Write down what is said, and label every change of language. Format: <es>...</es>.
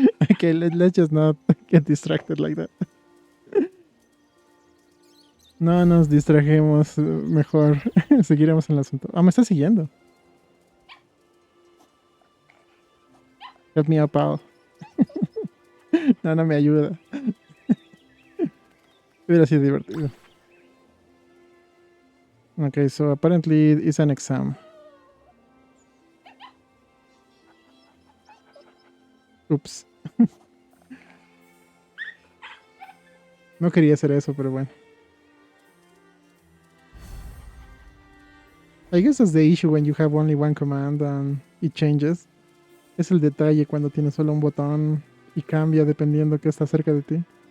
<en>Okay, let's just not get distracted like that.</en> <es>No nos distrajemos, mejor seguiremos en el asunto. Ah, me está siguiendo.</es> <en>Help me out, pal.</en> <es>No me ayuda. Hubiera sido divertido.</es> <en>Okay, so apparently it's an exam. Oops.</en> <es>No quería hacer eso, pero bueno.</es> <en>I guess that's the issue when you have only one command and it changes.</en> <es>Es el detalle cuando tienes solo un botón y cambia dependiendo que está cerca de ti.</es>